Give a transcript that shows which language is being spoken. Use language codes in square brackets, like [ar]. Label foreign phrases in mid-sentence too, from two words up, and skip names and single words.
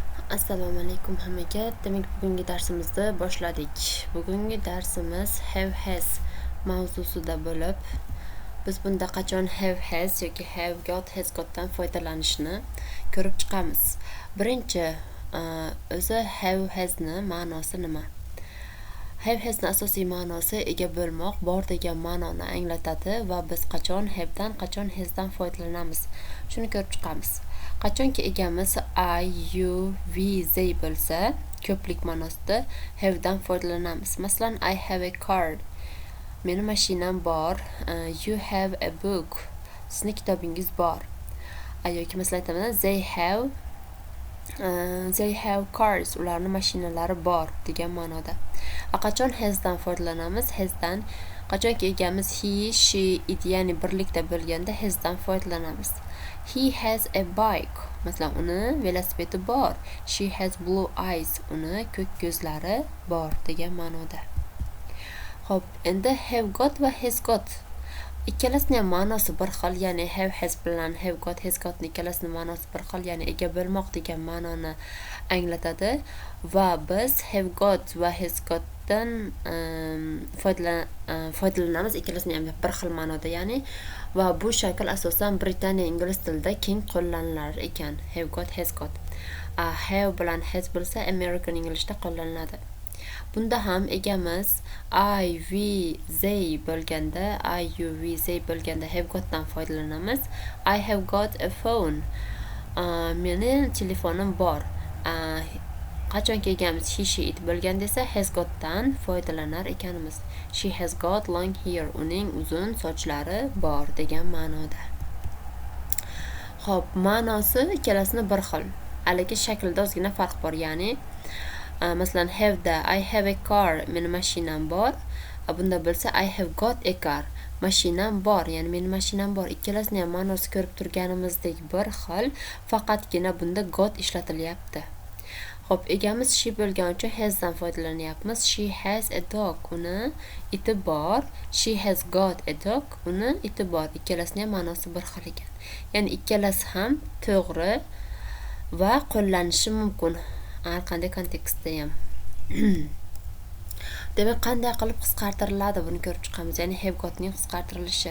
[uz] Assalomu alaykum hammaga. Demak, bugungi darsimizni boshladik. Bugungi darsimiz [en] have has [uz] mavzusida bo'lib, biz bunda qachon [en] have has [uz] yoki [en] have got has gotdan [uz] foydalanishni ko'rib chiqamiz. Birinchi, o'zi [en] have hasni [uz] ma'nosi nima? [en] Have hasni [uz] asosiy ma'nosi ega bo'lmoq, bor degan ma'noni anglatadi va biz qachon have dan, qachon hasdan foydalanamiz, shuni ko'rib chiqamiz. Qachonki egamiz [en] I, you, we, they [uz] bo'lsa, ko'plik ma'nosida have dan foydalanamiz. Masalan, [en] I have a car. [uz] Meni mashinam bor. [en] You have a book. [uz] Sizning kitobingiz bor. Yoki masalan aytaman, [en] they have cars. [uz] Ularning mashinalari bor degan ma'noda. Qachon has dan foydalanamiz? Has dan qachonki egamiz [en] he, she, it [uz] ya'ni birlikda bo'lganda has dan foydalanamiz. [en] He has a bike. [uz] Masalan, uni velosipedi bor. [en] She has blue eyes. [uz] Uni ko'k ko'zlari bor degan ma'noda. Xo'p, endi [en] have got [uz] va [en] has got [uz] ikkalasining ham ma'nosi bir xil, ya'ni [en] have has [uz] bilan [en] have got has got [uz] ikkalasining ma'nosi bir xil, ya'ni ega bo'lmoq degan ma'noni anglatadi va biz [en] have got [uz] va [en] has gotdan [uz] foydalanamiz. Ikkalasining ham bir xil ma'noda, ya'ni va bu shakl asosan Britaniya ingliz tilida keng qo'llanilar ekan. [en] Have got, has got. [uz] Have bilan has bo'lsa [en] American Englishda [uz] qo'llaniladi. Bunda ham egamiz [en] I, we, they [uz] bo'lganda, [en] I, you, we, they [uz] bo'lganda [en] have gotdan [uz] foydalanamiz. [en] I have got a phone. [uz] Meni telefonim bor. Qachonki egamiz [en] he, she, it [uz] bo'lganda esa [en] has gotdan [uz] foydalanar ekanmiz. [en] She has got long hair. [uz] Uning uzun sochlari bor degan ma'noda. Xo'p, ma'nosi ikkalasini bir xil. Aligi shaklda ozgina farq bor, ya'ni masalan have da [en] I have a car, [uz] meni mashinam bor. Bunda bo'lsa [en] I have got a car, [uz] mashinam bor, ya'ni meni mashinam bor. Ikkalasining ham ma'nosi ko'rib turganimizdek bir xil, faqatgina bunda got ishlatilyapti. Xo'p, egamiz she bo'lgani uchun has dan foydalanyapmiz. [en] She has a dog, [uz] uni iti bor. [en] She has got a dog, [uz] uni iti bor. Ikkalasining ham ma'nosi bir xil ekan. Ya'ni ikkalasi ham to'g'ri va qo'llanishi mumkin har qanday kontekstda ham. Demak, qanday qilib qisqartiriladi buni ko'rib chiqamiz. Ya'ni [en] have gotning [uz] qisqartirilishi.